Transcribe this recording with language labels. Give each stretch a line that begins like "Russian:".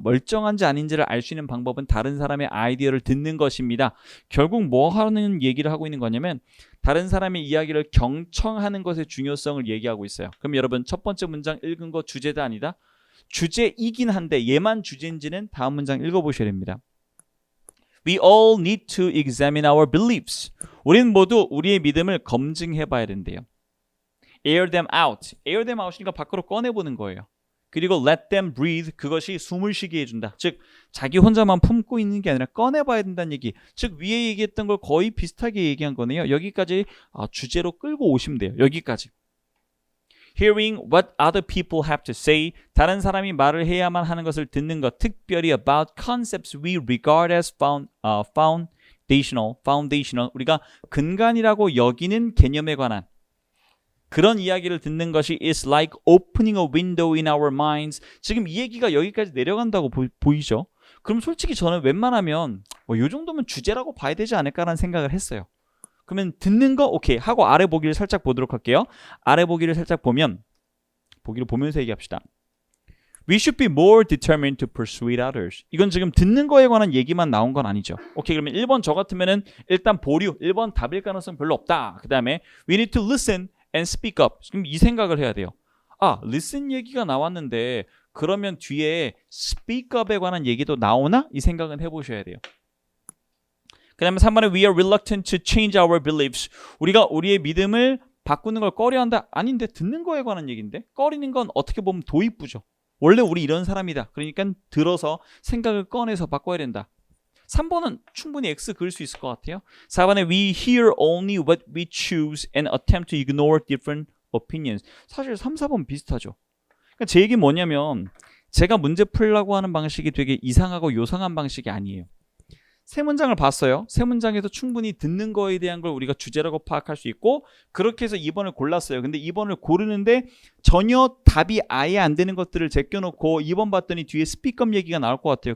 Korean: 멀쩡한지 아닌지를 알 수 있는 방법은 다른 사람의 아이디어를 듣는 것입니다. 결국 뭐 하는 얘기를 하고 있는 거냐면 다른 사람의 이야기를 경청하는 것의 중요성을 얘기하고 있어요. 그럼 여러분 첫 번째 문장 읽은 거 주제다 아니다? 주제이긴 한데 얘만 주제인지는 다음 문장 읽어보셔야 됩니다.
English: We all need to examine our beliefs.
Korean: 우리는 모두 우리의 믿음을 검증해 봐야 된대요. Air them out. Air them out이니까 밖으로 꺼내보는 거예요. 그리고 let them breathe, 그것이 숨을 쉬게 해준다. 즉 자기 혼자만 품고 있는 게 아니라 꺼내봐야 된다는 얘기. 즉 위에 얘기했던 걸 거의 비슷하게 얘기한 거네요. 여기까지 주제로 끌고 오시면 돼요. 여기까지.
English: Hearing what other people have to say, 다른 사람이 말을 해야만 하는 것을 듣는 것, 특별히 about concepts we regard as foundational, 우리가 근간이라고 여기는 개념에 관한 그런 이야기를 듣는 것이 is like opening a window in our minds.
Korean: 지금 이 얘기가 여기까지 내려간다고 보이죠? 그럼 솔직히 저는 웬만하면 이 정도면 주제라고 봐야 되지 않을까라는 생각을 했어요. 그러면 듣는 거 오케이 하고 아래 보기를 살짝 보도록 할게요. 아래 보기를 살짝 보면 보기를 보면서 얘기합시다.
English: We should be more determined to persuade others.
Korean: 이건 지금 듣는 거에 관한 얘기만 나온 건 아니죠. 오케이, 그러면 1번 저 같으면은 일단 보류, 1번 답일 가능성 별로 없다. 그 다음에 we need to listen and speak up. 지금 이 생각을 해야 돼요. listen 얘기가 나왔는데 그러면 뒤에 speak up에 관한 얘기도 나오나? 이 생각은 해보셔야 돼요.
English: 그 다음에 3번에 we are reluctant to change our beliefs.
Korean: 우리가 우리의 믿음을 바꾸는 걸 꺼려한다? 아닌데 듣는 거에 관한 얘기인데 꺼리는 건 어떻게 보면 도입부죠. 원래 우리 이런 사람이다. 그러니까 들어서 생각을 꺼내서 바꿔야 된다. 3번은 충분히 X 그릴 수 있을 것 같아요.
English: 4번에 we hear only what we choose and attempt to ignore different opinions.
Korean: 사실 3, 4번 비슷하죠. 그러니까 제 얘기는 뭐냐면 제가 문제 풀려고 하는 방식이 되게 이상하고 요상한 방식이 아니에요. 세 문장을 봤어요. 세 문장에서 충분히 듣는 거에 대한 걸 우리가 주제라고 파악할 수 있고 그렇게 해서 2번을 골랐어요. 근데 2번을 고르는데 전혀 답이 아예 안 되는 것들을 제껴놓고 2번 봤더니 뒤에 스피커 얘기가 나올 것 같아요.